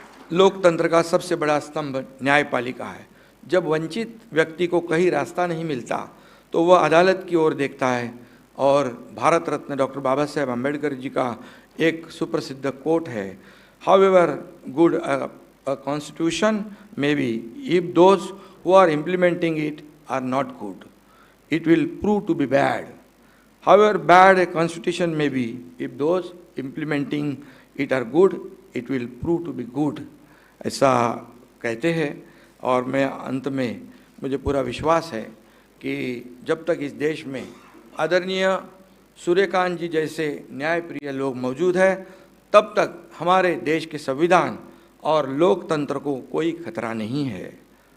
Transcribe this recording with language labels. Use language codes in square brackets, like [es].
[hi] लोकतंत्र का सबसे बड़ा स्तंभ न्यायपालिका है। जब वंचित व्यक्ति को कहीं रास्ता नहीं मिलता तो वह अदालत की ओर देखता है। और भारत रत्न डॉक्टर बाबा साहेब अम्बेडकर जी का एक सुप्रसिद्ध कोट है, [en] However good a constitution may be, if those who are implementing it are not good, it will prove to be bad. However bad a constitution may be, if those implementing it are good, it will prove to be good. [hi] ऐसा कहते हैं। और मैं अंत में, मुझे पूरा विश्वास है कि जब तक इस देश में आदरणीय सूर्यकांत जी जैसे न्यायप्रिय लोग मौजूद हैं, तब तक हमारे देश के संविधान और लोकतंत्र को कोई खतरा नहीं है।